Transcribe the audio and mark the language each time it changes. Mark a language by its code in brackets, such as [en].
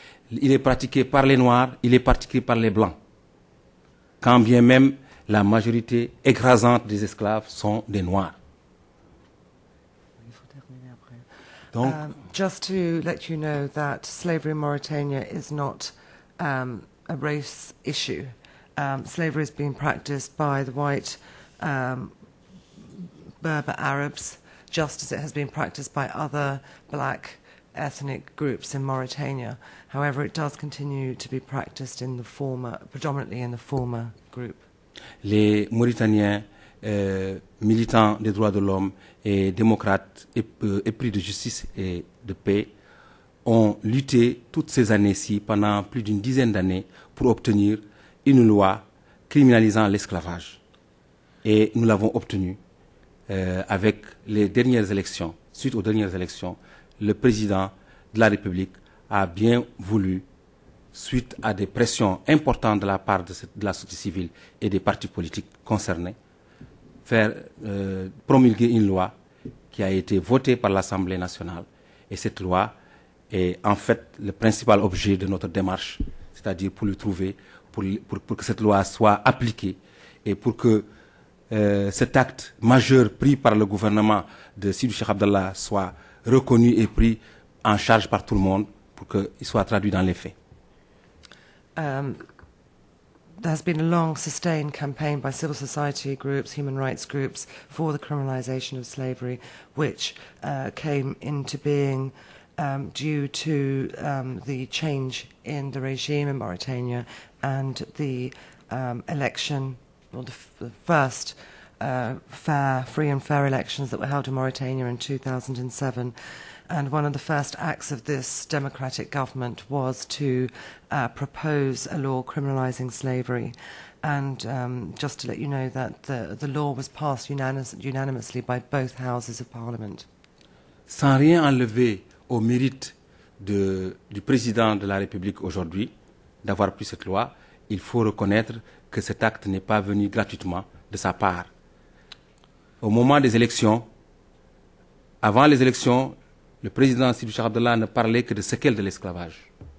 [fr] Il est pratiqué par les Noirs, il est pratiqué par les Blancs. Quand bien même la majorité écrasante des esclaves sont des Noirs. Donc, [en] just to let you know that slavery in Mauritania is not a race issue. Slavery is being practiced by the white Berber Arabs, just as it has been practiced by other black ethnic groups in Mauritania. However, it does continue to be practiced in the former, predominantly in the former group. [fr] Les Mauritaniens militants des droits de l'homme et démocrates épris de justice et de paix ont lutté toutes ces années-ci, pendant plus d'une dizaine d'années, pour obtenir une loi criminalisant l'esclavage. Et nous l'avons obtenu avec les dernières élections. Suite aux dernières élections, le président de la République a bien voulu, suite à des pressions importantes de la part de la société civile et des partis politiques concernés, faire promulguer une loi qui a été votée par l'Assemblée nationale. Et cette loi est en fait le principal objet de notre démarche, c'est-à-dire pour le trouver, pour que cette loi soit appliquée et pour que cet acte majeur pris par le gouvernement de Sidi Cheikh Abdallah soit reconnu et pris en charge par tout le monde pour qu'il soit traduit dans les faits. [en] There has been a long, sustained campaign by civil society groups, human rights groups, for the criminalisation of slavery, which came into being due to the change in the regime in Mauritania and the election, well, the first free and fair elections that were held in Mauritania in 2007. And one of the first acts of this democratic government was to propose a law criminalising slavery. And just to let you know that the law was passed unanimously by both houses of parliament. [fr] Sans rien enlever au mérite du président de la République aujourd'hui d'avoir pris cette loi, il faut reconnaître que cet acte n'est pas venu gratuitement de sa part. Au moment des élections, avant les élections, le président Sidi Cheikh Abdallah ne parlait que de séquelles de l'esclavage.